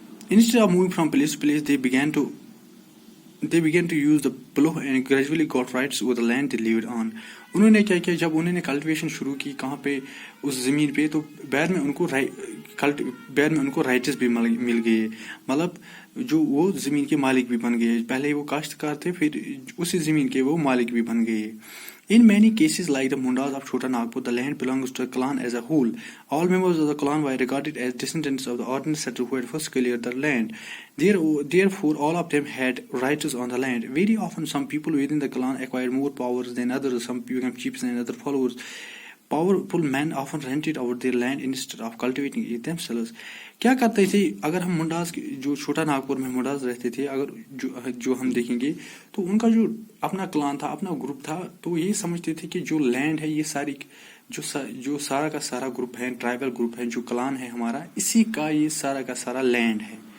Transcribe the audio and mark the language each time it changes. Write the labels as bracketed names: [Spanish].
[English] Instead of moving from place to place, they began to use the plough and gradually got rights over the land they lived on. [Urdu] انہوں نے کیا کیا, جب انہوں نے cultivation شروع کی کہاں پہ, اس زمین پہ, تو بعد میں ان کو رائٹس بھی مل گئے, مطلب جو وہ زمین کے مالک بھی بن گئے. پہلے وہ کاشتکار تھے, پھر اسی زمین کے وہ مالک بھی بن گئے. [English] In many cases, like the Mundas of Chota Nagpur, the land belongs to the clan as a whole. All members of the clan were regarded as descendants of the ordinary settler who had first cleared the land. Therefore, all of them had rights on the land. Very often, some people within the clan acquired more powers than others. Some became chiefs and other followers. Powerful men often rented out their land instead of cultivating it themselves. [Urdu] کیا کرتے تھے, اگر ہم منڈاز جو چھوٹا ناگپور میں منڈاز رہتے تھے, اگر جو ہم دیکھیں گے تو ان کا جو اپنا کلان تھا, اپنا گروپ تھا, تو یہ سمجھتے تھے کہ جو لینڈ ہے یہ ساری جو سارا کا سارا گروپ ہے, ٹرائبل گروپ ہے, جو کلان ہے ہمارا, اسی کا یہ سارا کا سارا لینڈ ہے.